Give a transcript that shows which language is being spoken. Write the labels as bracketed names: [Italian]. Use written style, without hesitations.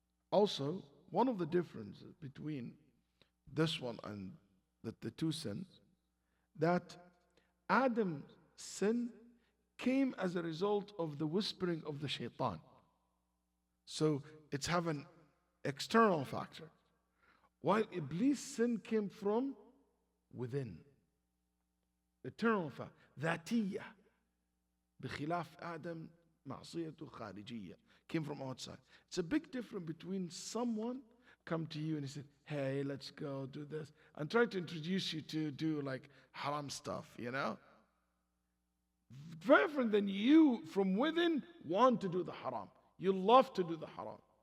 [English] Also, one of the differences between this one and the 2 sins, that Adam's sin came as a result of the whispering of the shaitan. So it's have an external factor. While Iblis' sin came from within. Eternal factor. [Arabic] ذاتية. بخلاف آدم معصيته خارجية. [English] Came from outside. It's a big difference between someone come to you and he said, hey, let's go do this, and try to introduce you to do like haram stuff, Very different than you from within want to do the haram. You love to do the haram.